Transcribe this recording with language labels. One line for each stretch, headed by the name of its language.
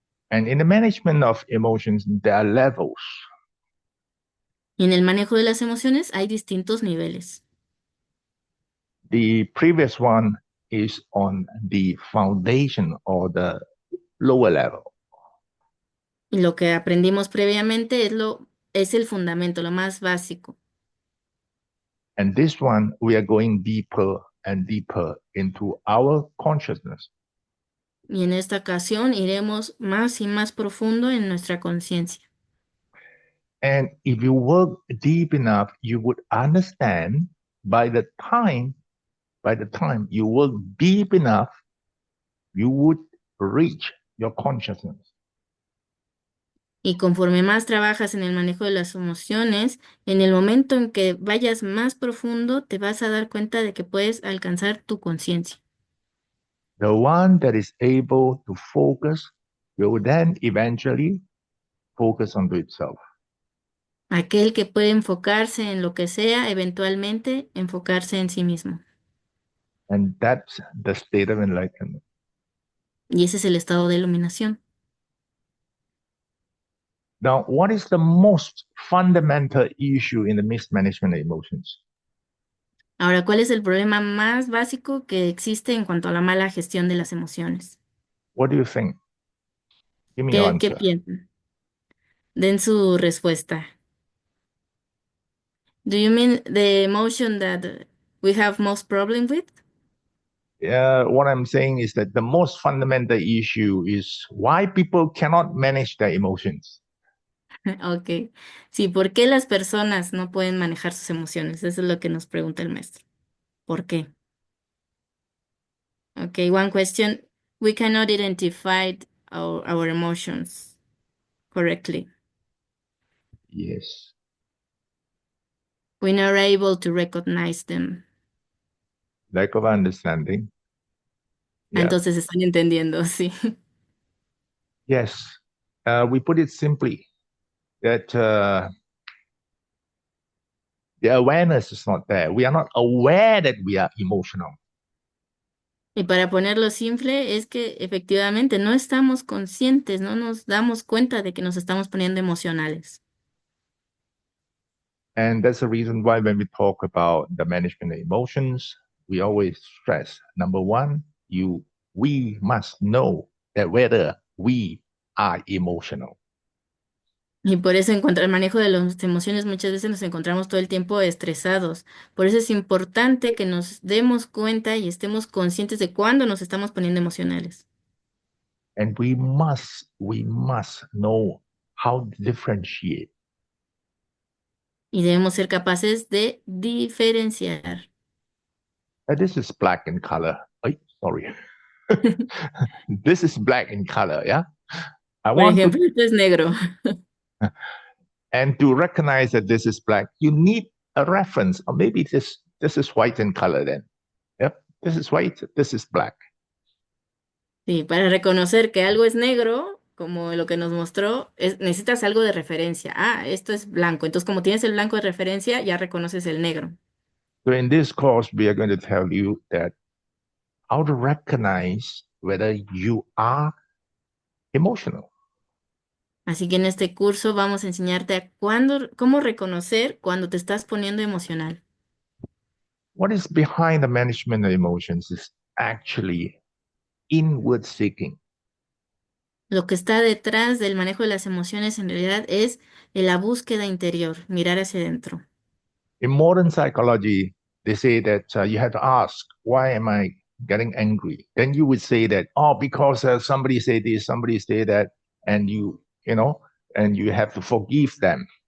English: And in the management of emotions, there are levels.
Spanish: Y en el manejo de las emociones hay distintos niveles.
English: The previous one is on the foundation or the lower level.
Spanish: Y lo que aprendimos previamente es el fundamento, lo más básico.
English: And this one, we are going deeper and deeper into our consciousness.
Spanish: Y en esta ocasión iremos más y más profundo en nuestra conciencia.
English: And if you work deep enough, you would understand by the time you work deep enough, you would reach your consciousness.
Spanish: Y conforme más trabajas en el manejo de las emociones, en el momento en que vayas más profundo, te vas a dar cuenta de que puedes alcanzar tu conciencia.
English: The one that is able to focus will then eventually focus onto itself.
Spanish: Aquel que puede enfocarse en lo que sea, eventualmente enfocarse en sí mismo.
English: And that's the state of enlightenment.
Spanish: Y ese es el estado de iluminación.
English: Now, what is the most fundamental issue in the mismanagement of emotions?
Spanish: Ahora, ¿cuál es el problema más básico que existe en cuanto a la mala gestión de las emociones?
English: What do you think? Give me your
Spanish: ¿Qué
English: answer.
Spanish: piensan? Den su respuesta.
English: Do you mean the emotion that we have most problem with? What I'm saying is that the most fundamental issue is why people cannot manage their emotions. Ok.
Spanish: Sí, ¿por qué las personas no pueden manejar sus emociones? Eso es lo que nos pregunta el maestro. ¿Por qué?
English: Ok, one question. We cannot identify our emotions correctly. Yes. We're not able to recognize them. Lack of understanding. Ah, Yeah.
Spanish: entonces están entendiendo, sí.
English: Yes. We put it simply that the awareness is not there. We are not aware that we are emotional.
Spanish: Y para ponerlo simple, es que efectivamente no estamos conscientes, no nos damos cuenta de que nos estamos poniendo emocionales.
English: And that's the reason why when we talk about the management of emotions, we always stress number one, we must know that whether we are emotional.
Spanish: Y por eso en cuanto al manejo de las emociones muchas veces nos encontramos todo el tiempo estresados. Por eso es importante que nos demos cuenta y estemos conscientes de cuándo nos estamos poniendo emocionales.
English: And we must know how to differentiate.
Spanish: Y debemos ser capaces de diferenciar.
English: This is black in color. Ay, sorry. This is black in color, yeah? I
Spanish: Por
English: want to,
Spanish: ejemplo, esto es negro.
English: and to recognize that this is black, you need a reference, or maybe this is white in color then. Yep, this is white, this is black.
Spanish: Sí, para reconocer que algo es negro, como lo que nos mostró, necesitas algo de referencia. Ah, esto es blanco. Entonces, como tienes el blanco de referencia, ya reconoces el negro.
English: So in this course, we are going to tell you that how to recognize whether you are emotional.
Spanish: Así que en este curso vamos a enseñarte a cómo reconocer cuando te estás poniendo emocional.
English: What is behind the management of emotions is actually inward seeking.
Spanish: Lo que está detrás del manejo de las emociones en realidad es la búsqueda interior, mirar hacia adentro.
English: In modern psychology, they say that you have to ask, why am I getting angry? Then you would say that, oh, because somebody said this, somebody said that, and and you have to forgive them.